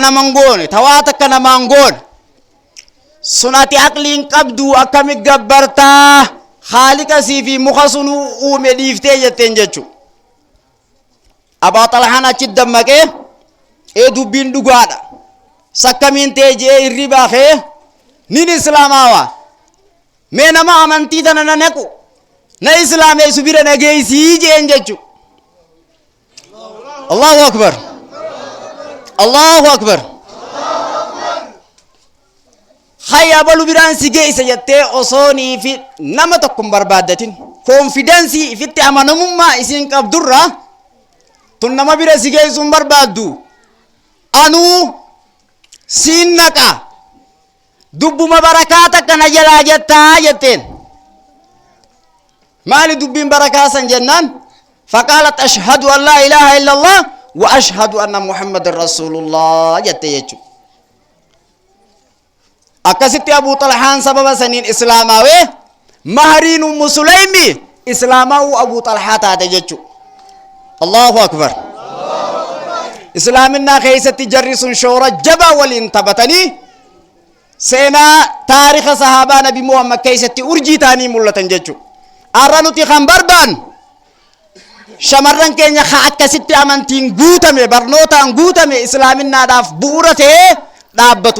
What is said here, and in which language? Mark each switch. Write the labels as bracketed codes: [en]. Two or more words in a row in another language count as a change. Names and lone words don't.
[om] naman goone tawaa takka namaan goone sun ati aqliin qabdu akkamit gabbartaa haaliqasii fi muka sunuu uume dhiiftee jetteen jechu Abu Talhaan achi dammaqee dubbiin dhugaadha sakkamiin ta'e jee irri baafee nin islaamaawa mee nama amantii tana na naqu na islaameessu bira nageeysii jeen jechu [ar] الله أكبر الله أكبر [om] hayya balu biraan si geeysa jettee osoonii fi nama tokko hin barbaaddatin konfidensii ifitti amanamummaa isin qabdurraa tun nama bira si geessuun barbaaddu anuu siin naqa dubbuma barakaa takka na jalaa jettaa jetteen maali dubbiin barakaa san jennaan faqaalat [ar] أشهد أن لا إله إلا الله وأشهد أن محمدا رسول الله [om] jette jechu akkasitti Abu Talhaan sababa saniin islaamaawee mahriin Ummu Sulaymi islaamaa'uu Abu Talhaa taate jechu [ar] الله أكبر [om] islaamina keessatti jarri sun shoora jabaa waliin taphatanii seenaa taariikha sahaabaa nabi Muhammad keessatti urjii taanii mul'atan jechu arra nuti kan barbaan shamarran keenya akkasitti amantiin guutame barnootaan guutame islaaminaadhaaf bu'uura ta'ee dhaabbatu